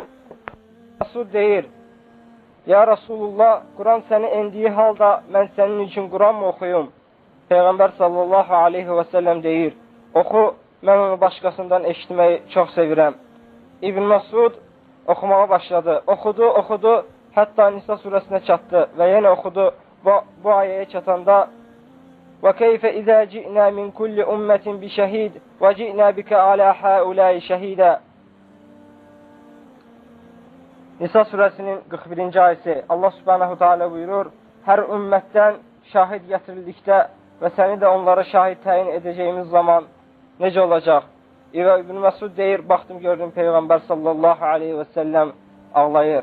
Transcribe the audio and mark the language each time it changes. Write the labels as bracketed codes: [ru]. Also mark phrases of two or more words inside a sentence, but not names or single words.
[az] Məsud deyir, [ar] يا رسول الله, [az] Quran səni endiyi halda mən sənin üçün Quran mı oxuyum? Peyğəmbər [ar] صلى الله عليه وسلم [az] deyir, oxu, mən onu başqasından eşitməyi çox sevirəm. İbn Məsud oxumağa başladı. Oxudu, hətta Nisa surəsinə çatdı və yenə oxudu. Bu ayəyə çatanda [ar] وَكَيْفَ إِذَا جِئْنَا مِنْ كُلِّ أُمَّةٍ بِشَهِيدٍ وَجِئْنَا بِكَ عَلَى هَؤُلَاءِ شَهِيدًا [az] Nisa surəsinin 41-ci ayəsi Allah [ar] سبحانه تعالى [az] buyurur, hər ümmətdən şahid gətirildikdə və səni də onlara şahid təyin edəcəyimiz zaman necə olacaq? İbn Məsud deyir, baxdım gördüm Peyğəmbər [ar] صلى الله عليه وسلم [az] ağlayır.